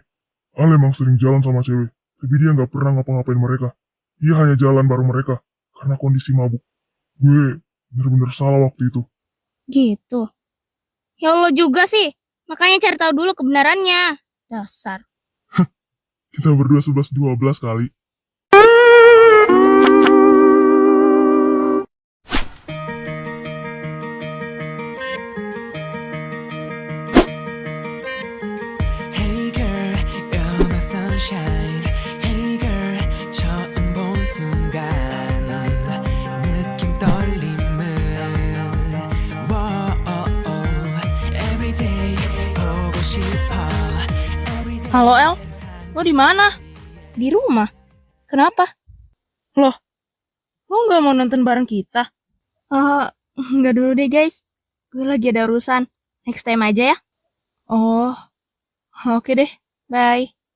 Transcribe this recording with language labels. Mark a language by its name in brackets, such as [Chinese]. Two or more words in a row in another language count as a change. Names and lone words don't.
[Indonesian] Al emang sering jalan sama cewek, tapi dia nggak pernah ngapa-ngapain mereka. Dia hanya jalan bareng mereka, karena kondisi mabuk. Gue bener-bener salah waktu itu. Gitu. [Arabic] Ya Allah [Indonesian] juga sih. Makanya cari tahu dulu kebenarannya. Dasar. Kita berdua 11-12 kali. [English] Hey girl, you're my sunshine. Hey girl, [Korean] 처음 본 순간 느낀 떨림을 [English] Every day [Korean] 보고 싶어. [Indonesian] Halo El, lo di mana? Di rumah. Kenapa? Loh, lo nggak mau nonton bareng kita? Enggak dulu deh guys. Gue lagi ada urusan. [English] Next time [Indonesian] aja ya. Oh, oke deh, bye.